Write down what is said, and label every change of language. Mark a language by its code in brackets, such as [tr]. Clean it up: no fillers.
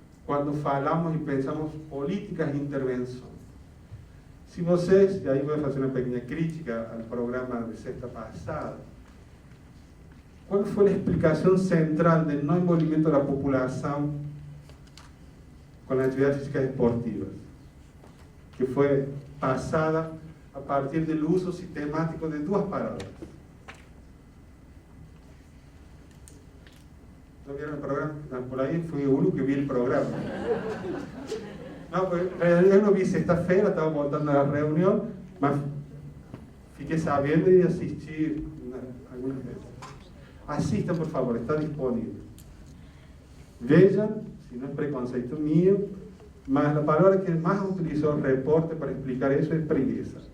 [pt] quando falamos e pensamos políticas de intervenção. Se vocês, e aí vou fazer uma pequena crítica ao programa de sexta passada, qual foi a explicação central do não envolvimento da população com as atividades físicas esportivas? Que foi passada a partir do uso sistemático de duas palavras. [es] ¿No vieron el programa? No, por ahí fui el único que vi el programa. No, pues [pt] eu não vi sexta-feira, estava voltando à reunião, mas fiquei sabendo e assisti algumas vezes. Assistam, por favor, está disponível. Vejam, se não é preconceito mío, mas a palavra que mais utilizou o reporte para explicar isso é preguiça.